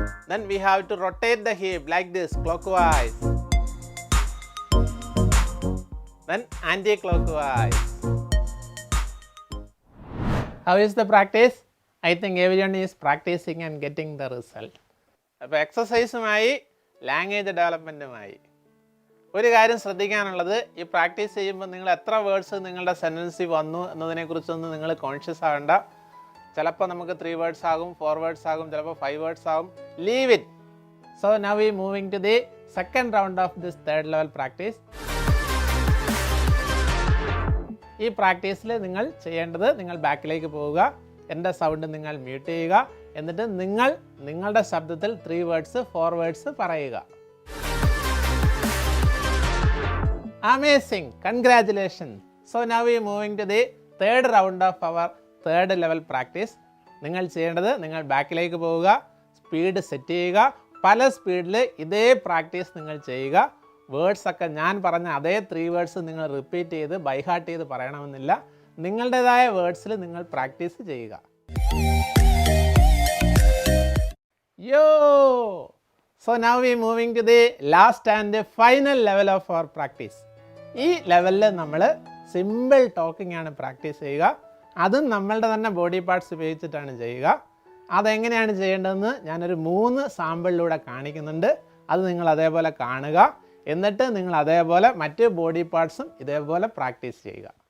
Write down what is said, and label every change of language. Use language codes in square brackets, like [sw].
[en] Then we have to rotate the hip like this, clockwise. Then anti-clockwise. How is the practice? I think everyone is practicing and getting the result. [ml] അപ്പോൾ എക്സസൈസുമായി language ഡെവലപ്മെൻറ്റുമായി ഒരു കാര്യം ശ്രദ്ധിക്കാനുള്ളത്, ഈ practice ചെയ്യുമ്പോൾ നിങ്ങൾ എത്ര words നിങ്ങളുടെ സെൻറ്റൻസിൽ വന്നു എന്നതിനെക്കുറിച്ചൊന്നും നിങ്ങൾ കോൺഷ്യസ് ആകണ്ട. ചിലപ്പോൾ നമുക്ക് 3 വേർഡ്സ് ആകും, 4 വേർഡ്സ് ആകും, ചിലപ്പോൾ 5 വേർഡ്സ് ആകും. [en] Leave it. So now we moving to the second round of this third level practice. [ml] ഈ പ്രാക്ടീസിൽ നിങ്ങൾ ചെയ്യേണ്ടത്, നിങ്ങൾ ബാക്കിലേക്ക് പോവുക, എൻ്റെ സൗണ്ട് നിങ്ങൾ മ്യൂട്ട് ചെയ്യുക, എന്നിട്ട് നിങ്ങളുടെ ശബ്ദത്തിൽ 3 വേർഡ്സ് 4 വേർഡ്സ് പറയുക. [en] Amazing! Congratulations! So now we are moving to the third round of our third level practice. [ml] നിങ്ങൾ ചെയ്യേണ്ടത്, നിങ്ങൾ ബാക്കിലേക്ക് പോവുക, സ്പീഡ് സെറ്റ് ചെയ്യുക, പല സ്പീഡിൽ ഇതേ പ്രാക്ടീസ് നിങ്ങൾ ചെയ്യുക. വേർഡ്സ് ഒക്കെ ഞാൻ പറഞ്ഞ അതേ 3 വേർഡ്സ് നിങ്ങൾ റിപ്പീറ്റ് ചെയ്ത് ബൈഹാർട്ട് ചെയ്ത് പറയണമെന്നില്ല. നിങ്ങളുടേതായ വേർഡ്സിൽ നിങ്ങൾ പ്രാക്ടീസ് ചെയ്യുക. യോ! [en] So now we are moving to the last and final level of our practice. [ml] ഈ ലെവലിൽ നമ്മൾ സിമ്പിൾ ടോക്കിംഗ് ആണ് പ്രാക്ടീസ് ചെയ്യുക. അതും നമ്മളുടെ തന്നെ ബോഡി പാർട്സ് ഉപയോഗിച്ചിട്ടാണ് ചെയ്യുക. അതെങ്ങനെയാണ് ചെയ്യേണ്ടതെന്ന് ഞാനൊരു 3 സാമ്പിളിലൂടെ കാണിക്കുന്നുണ്ട്. അത് നിങ്ങൾ അതേപോലെ കാണുക. എന്നിട്ട് നിങ്ങൾ അതേപോലെ മറ്റ് ബോഡി പാർട്സും ഇതേപോലെ പ്രാക്ടീസ് ചെയ്യുക.